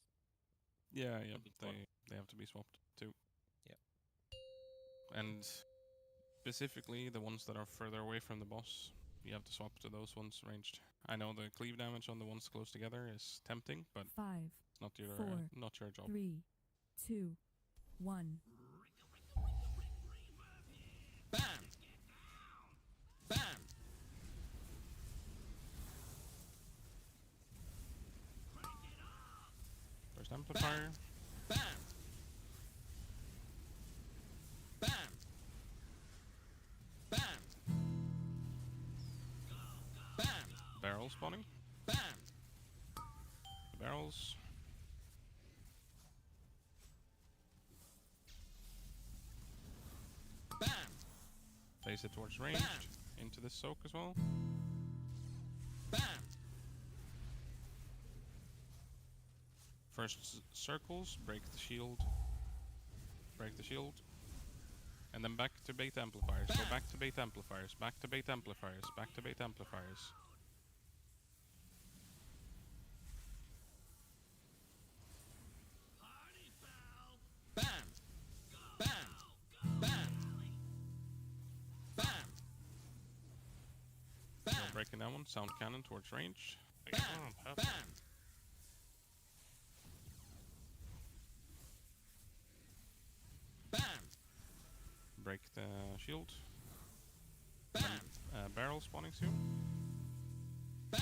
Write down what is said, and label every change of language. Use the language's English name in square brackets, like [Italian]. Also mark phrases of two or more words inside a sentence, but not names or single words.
[English] Yeah, they have to be swapped too. Yeah. And specifically the ones that are further away from the boss, you have to swap to those ones ranged. I know the cleave damage on the ones close together is tempting, but 5, it's not your 4, not your job. 3, 2, 1. Bam! Bam! First amplifier. Bam! Bam! Bam! Bam! Barrel spawning. Bam! The barrels. Bam! Place it towards ranged. Into this soak as well. Bam! First circles, break the shield. Break the shield. And then back to bait amplifiers. Go back to bait amplifiers. Back to bait amplifiers. Back to bait amplifiers. Bam! Bam! Bam! Bam! Bam! Breaking that one. Sound cannon towards range. Bam! Bam! Bam! Break the shield. Bam! Barrel spawning soon. Bam!